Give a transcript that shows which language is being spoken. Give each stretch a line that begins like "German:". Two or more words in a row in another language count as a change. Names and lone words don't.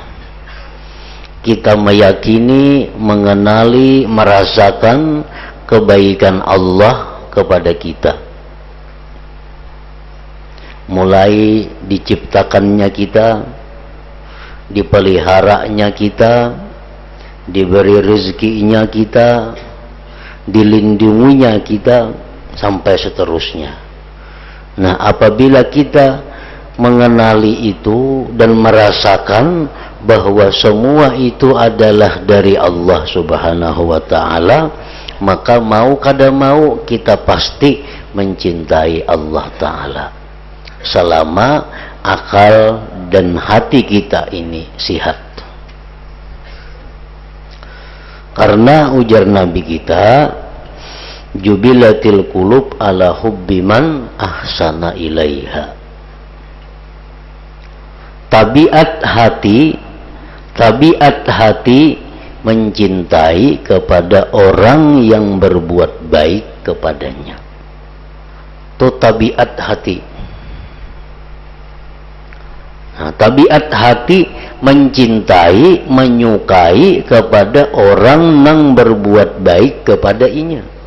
Indonesian: Kita meyakini, mengenali, merasakan kebaikan Allah kepada kita, mulai diciptakannya kita, dipeliharanya kita, diberi rezekinya kita, dilindunginya kita, sampai seterusnya. Nah, apabila kita mengenali itu dan merasakan bahwa semua itu adalah dari Allah
Arabic: سبحانه وتعالى,
Indonesian: maka mau kada mau kita pasti mencintai Allah ta'ala selama akal dan hati kita ini sihat. Karena ujar Nabi kita,
Arabic: جبلت القلوب على حب من أحسن إليها.
Indonesian: Tabiat hati mencintai kepada orang yang berbuat baik kepadanya. Itu tabiat hati. Nah, tabiat hati mencintai, menyukai kepada orang yang berbuat baik kepadanya.